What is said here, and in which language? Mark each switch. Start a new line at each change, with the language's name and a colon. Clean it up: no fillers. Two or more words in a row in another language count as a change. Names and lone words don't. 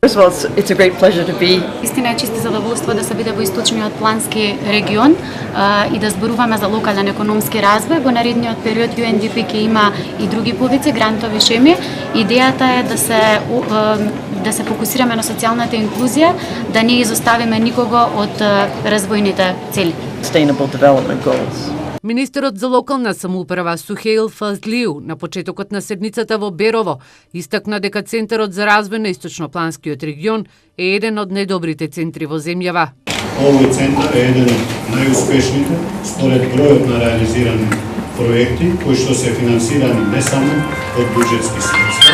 Macedonian: Истина е чисто задоволство да се биде во Источниот плански регион и да зборуваме за локален економски развој. Во наредниот период UNDP ќе има и други повици, грантови шеми. Идејата е да се фокусираме на социјалната инклузија, да не изоставиме никого од развојните цели.
English: Sustainable development goals.
Macedonian: Министерот за локална самоуправа Сухеил Фазлиу на почетокот на седницата во Берово истакна дека Центарот за развој на Источнопланскиот регион е еден од најдобрите центри во земјава. Овој центар е еден од најуспешните според бројот на реализирани проекти кои што се финансирани не само од буџетски средства.